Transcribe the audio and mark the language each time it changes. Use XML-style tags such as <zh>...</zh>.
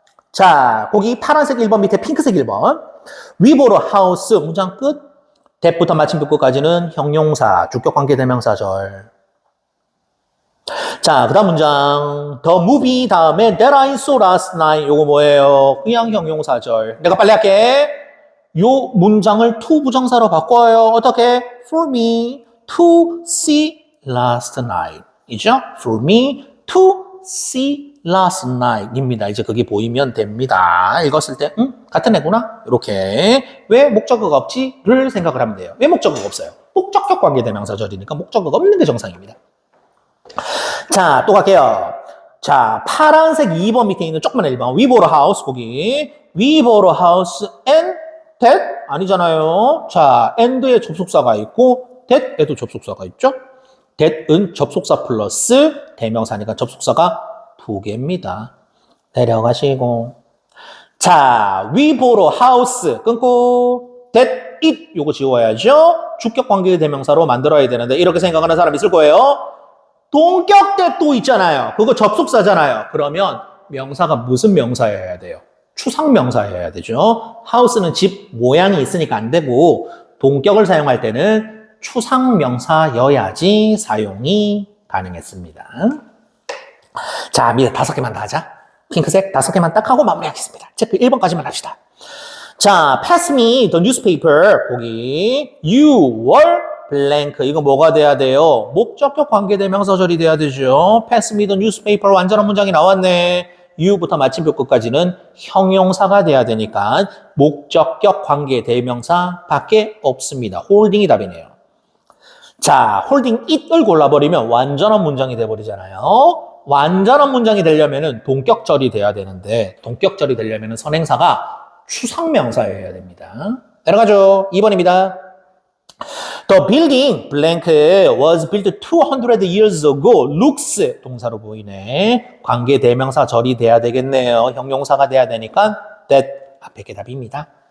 <ko>자, 거기 파란색 1번 밑에 핑크색 1번.</ko> <en>We bought a house.</en> <ko>문장 끝. that부터 마침표 끝까지는 형용사, 주격 관계 대명사절. 자, 그 다음 문장.</ko> <en>The movie</en> <ko>다음에</ko> <en>that I saw last night.</en> <ko>요거 뭐예요? 그냥 형용사절. 내가 빨리 할게. 요 문장을 to 부정사로 바꿔요. 어떻게?</ko> <en>For me to see last night.</en> <ko>이죠?</ko> <en>For me to see last night입니다.</en> <ko>이제 그게 보이면 됩니다. 읽었을 때 같은 애구나. 이렇게 왜 목적어가 없지?를 생각을 하면 돼요. 왜 목적어가 없어요? 목적격 관계대명사절이니까 목적어가 없는 게 정상입니다. 자, 또 갈게요. 자, 파란색 2번 밑에 있는 조그만 1번.</ko> <en>We bought a house.</en> <ko>거기</ko> <en>We bought a house and that</en> <ko>아니잖아요. 자, and에 접속사가 있고 that에도 접속사가 있죠. that은 접속사 플러스 대명사니까 접속사가 2개입니다. 내려가시고. 자,</ko> <en>we bought a house.</en> <ko>끊고. that it. 요거 지워야죠. 주격 관계 대명사로 만들어야 되는데, 이렇게 생각하는 사람 있을 거예요. 동격 that 또 있잖아요. 그거 접속사잖아요. 그러면 명사가 무슨 명사여야 돼요? 추상명사여야 되죠. house는 집 모양이 있으니까 안 되고, 동격을 사용할 때는 추상명사여야지 사용이 가능했습니다. 자, 밑에 5개만 더 하자. 핑크색 5개만 딱 하고 마무리하겠습니다. 체크 1번까지만 합시다. 자,</ko> <en>pass me the newspaper.</en> <ko>거기</ko> <en>you were blank.</en> <ko>이거 뭐가 돼야 돼요? 목적격 관계대명사절이 돼야 되죠.</ko> <en>pass me the newspaper.</en> <ko>완전한 문장이 나왔네. you부터 마침표 끝까지는 형용사가 돼야 되니까 목적격 관계대명사 밖에 없습니다. holding이 답이네요. 자, holding it을 골라버리면 완전한 문장이 돼버리잖아요. 완전한 문장이 되려면은 동격절이 돼야 되는데 동격절이 되려면은 선행사가 추상명사여야 됩니다. 내려가죠. 2번입니다.</ko> <en>The building blank was built 200 years ago.</en> <ko>looks 동사로 보이네. 관계 대명사절이 돼야 되겠네요. 형용사가 돼야 되니까 that 앞에 게 답입니다.</ko>